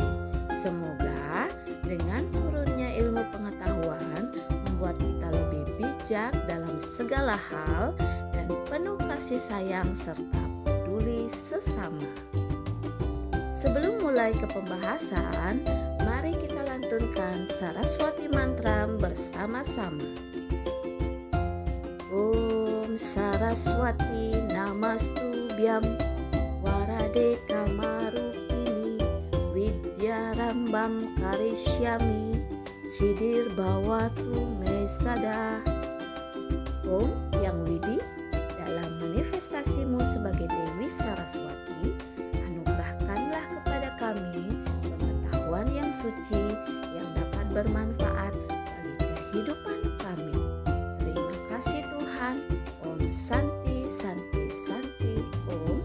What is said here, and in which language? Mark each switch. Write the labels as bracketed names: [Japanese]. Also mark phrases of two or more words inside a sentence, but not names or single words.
[Indonesian] Semoga dengan turunnya ilmu pengetahuan membuat kita lebih bijak dalam segala hal dan penuh kasih sayang serta peduli sesama. Sebelum mulai ke pembahasan, mari kita lantunkan Saraswati Mantra bersama-sama. [Sanskrit] Om Saraswati Namastubhyam Warade Kamarupini Widyarambam Karishyami Sidir Bawatu Mesada. [Indonesian] Om yang widi, dalam manifestasimu sebagai Dewi Saraswati, anugerahkanlah kepada kami pengetahuan yang suci yang dapat bermanfaat bagi kehidupan kami. Terima kasih Tuhan. [Sanskrit] Om Santi Santi Santi Om.